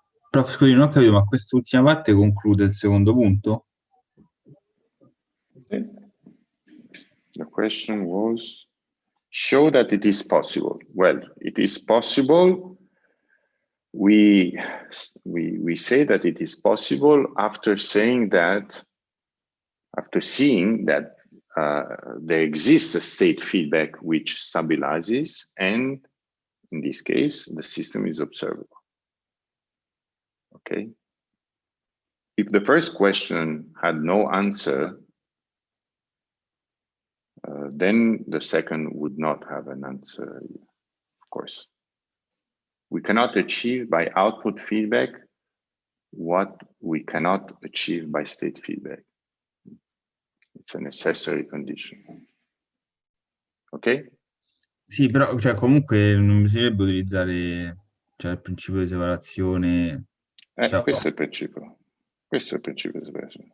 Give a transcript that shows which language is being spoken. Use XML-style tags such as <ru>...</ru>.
<it>Prof, scusi, non ho capito, ma quest'ultima parte conclude il secondo punto?</it> <en>The question was, show that it is possible. Well, it is possible. We say that it is possible after saying that, after seeing that there exists a state feedback which stabilizes, and in this case, the system is observable. Okay. Okay. If the first question had no answer, then the second would not have an answer, of course. We cannot achieve by output feedback what we cannot achieve by state feedback. It's a necessary condition. Ok?</en> <it>Sì, però cioè, comunque non bisognerebbe utilizzare il principio di separazione. Questo è il principio. Questo è il principio di separazione.</it>